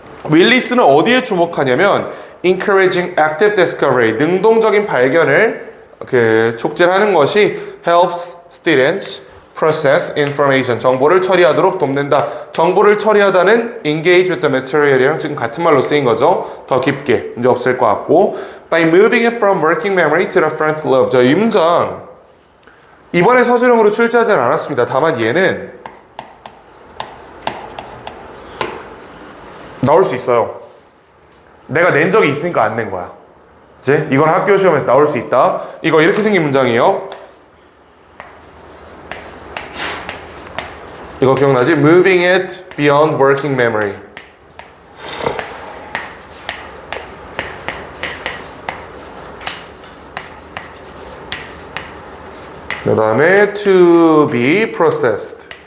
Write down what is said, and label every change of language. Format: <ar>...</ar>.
<ko>윌리스는 어디에 주목하냐면</ko> <en>encouraging active discovery,</en> <ko>능동적인 발견을 촉진하는 것이</ko> <en>helps students process information,</en> <ko>정보를 처리하도록 돕는다. 정보를 처리하다는</ko> <en>engage with the material</en> <ko>이랑 지금 같은 말로 쓰인 거죠. 더 깊게 문제 없을 것 같고</ko> <en>by moving it from working memory to the front lobe.</en> <ko>자, 이 문장 이번에 서술형으로 출제하지는 않았습니다. 다만 얘는 나올 수 있어요. 내가 낸 적이 있으니까 안 낸 거야. 이제 이건 학교 시험에서 나올 수 있다. 이거 이렇게 생긴 문장이에요. 이거 기억나지?</ko> <en>Moving it beyond working memory.</en> <ko>그 다음에</ko> <en>to be processed.</en>